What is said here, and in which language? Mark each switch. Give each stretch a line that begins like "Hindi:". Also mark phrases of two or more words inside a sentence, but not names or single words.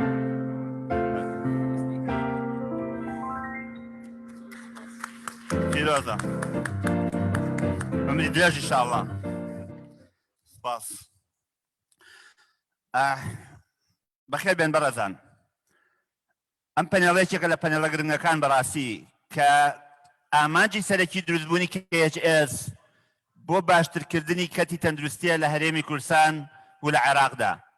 Central Kurdish: پیرۆز برزا عمري دلاج
Arabic: ان شاء الله
Central Kurdish: سپاس بەخێر بێن بەڕێزان ئەم پەنێڵێکێکە لە پەنێڵە گرنگەکان بەڕاستی کە ئامانجی سەرەکی دروستبوونی KHS بۆ باشترکردنی کەتی تەندروستیە لە هەرێمی کوردستان و لە عێراقدا